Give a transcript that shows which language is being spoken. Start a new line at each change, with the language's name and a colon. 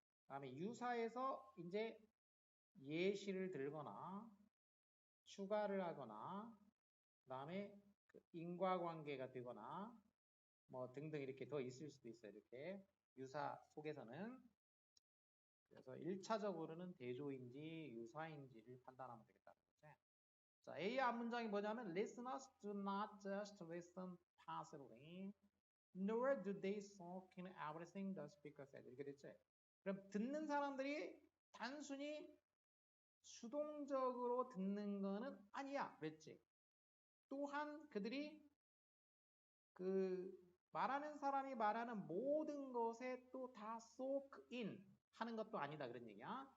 Korean: 그다음에 유사에서 이제 예시를 들거나 추가를 하거나 그다음에 그 인과관계가 되거나 뭐 등등 이렇게 더 있을 수도 있어요. 이렇게 유사 속에서는 그래서 1차적으로는 대조인지 유사인지를 판단하면 되겠다는 거지. 자, A의 앞문장이 뭐냐면
English: listeners do not just listen passively nor do they soak in everything the speaker said
Korean: 이렇게 됐지. 그럼 듣는 사람들이 단순히 수동적으로 듣는 거는 아니야 그랬지. 또한 그들이 그 말하는 사람이 말하는 모든 것에 또 다 soak in 하는 것도 아니다 그런 얘기야.